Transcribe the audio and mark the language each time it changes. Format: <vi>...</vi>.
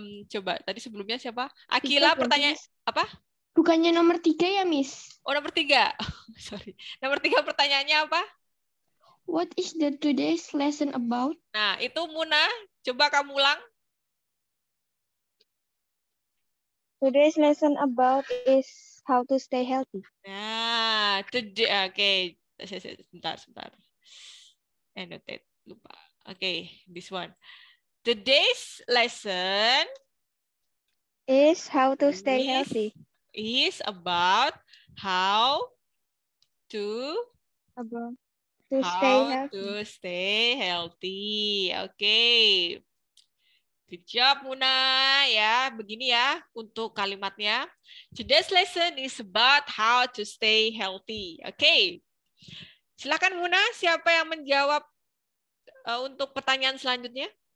<id>Coba, tadi sebelumnya siapa? Akila, pertanyaan apa? Bukannya nomor 3 ya, Miss? Oh, nomor 3. Sorry. Nomor 3 pertanyaannya apa?</id> <en>What is the today's lesson about?</en> <id>Nah, itu Muna. Coba kamu ulang.</id> <en>Today's lesson about is how to stay healthy.</en> <id>Nah, today, oke. Sebentar. Annotate, lupa.</id> <en>Oke, this one. Today's lesson is how to stay healthy. Is about how to stay healthy. Oke. Good job, Muna.</en> <id>Ya, begini ya untuk kalimatnya.</id> <en>Today's lesson is about how to stay healthy.</en> <id>Oke. Silakan Muna, siapa yang menjawab untuk pertanyaan selanjutnya?</id>